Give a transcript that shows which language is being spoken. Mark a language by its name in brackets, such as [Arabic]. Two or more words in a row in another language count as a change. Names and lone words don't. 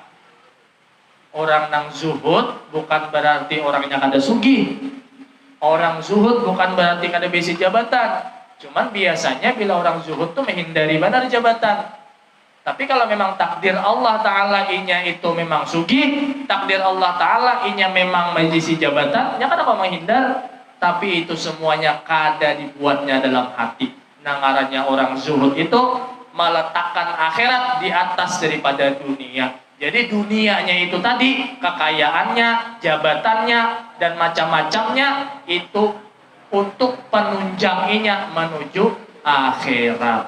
[Banjar] Orang nang zuhud bukan berarti orangnya kada sugih. Orang zuhud bukan berarti kada besi jabatan. Cuman biasanya bila orang zuhud tuh menghindari benar jabatan. Tapi kalau memang takdir Allah Ta'ala inya itu memang sugih, takdir Allah Ta'ala inya memang majlisi jabatan, ya kenapa menghindar? Tapi itu semuanya kada dibuatnya dalam hati. [Indonesian] Nah ngarannya orang zuhud itu meletakkan akhirat di atas daripada dunia. Jadi dunianya itu tadi, kekayaannya, jabatannya, dan macam-macamnya itu untuk penunjanginya menuju akhirat.